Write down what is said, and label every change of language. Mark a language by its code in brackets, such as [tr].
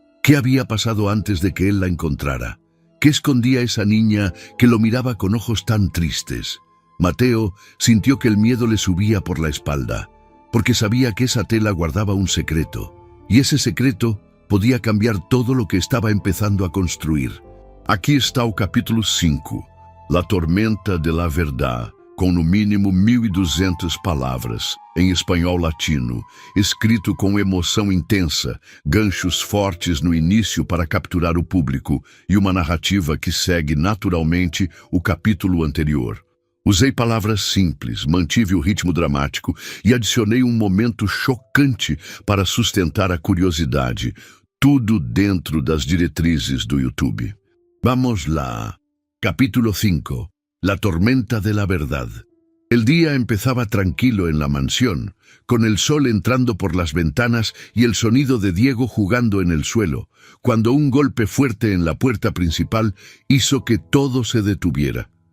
[es] ¿Qué había pasado antes de que él la encontrara? ¿Qué escondía esa niña que lo miraba con ojos tan tristes? Mateo sintió que el miedo le subía por la espalda, porque sabía que esa tela guardaba un secreto, y ese secreto podía cambiar todo lo que estaba empezando a construir. [pt] Aqui está o capítulo 5, [es] La Tormenta de la Verdad, [pt] com no mínimo 1.200 palavras, em espanhol latino, escrito com emoção intensa, ganchos fortes no início para capturar o público e uma narrativa que segue naturalmente o capítulo anterior. Usei palavras simples, mantive o ritmo dramático e adicionei um momento chocante para sustentar a curiosidade, tudo dentro das diretrizes do YouTube. Vamos lá. Capítulo 5. [es] La tormenta de la verdad. El día empezaba tranquilo en la mansión, con el sol entrando por las ventanas y el sonido de Diego jugando en el suelo, cuando un golpe fuerte en la puerta principal hizo que todo se detuviera.